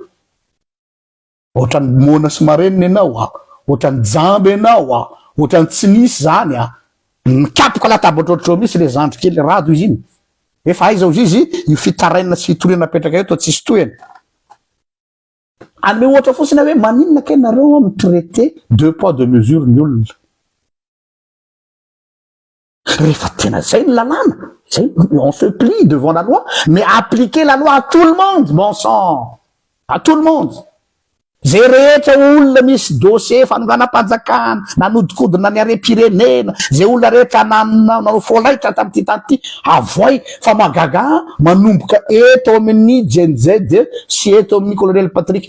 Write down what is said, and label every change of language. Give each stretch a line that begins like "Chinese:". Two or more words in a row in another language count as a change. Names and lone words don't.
Malagasy: Ohatra ny Mona sy marenina ianao ohatra ny Jambe ianao ohatra ny tsy nisy zany mikapoka latabatra ohatrao mihitsy le zandry kely rado izy iny. Efa aiza izy io fitaraina sy fitoriana petraka eto tsisy toyany. Anome ohatra fotsiny hoe maninona ke nareo amin'ny
French: traité deux poids deux mesures
Malagasy: ny olona. Rehefa tena zay ny lalàna,
French: on se plie devant la loi, mais appliquer la loi à tout le monde, bon sang, à tout le monde.
Malagasy: Zay rehetra olona misy dossier fanonganam-panjakana nanodikodina ny harem-pirenena, zay olona rehetra nanao folaitra tamin'ity tanty avoay fa magaga manomboka eto amin'ny jenjedy sy eto amin'ny colonel Patrick.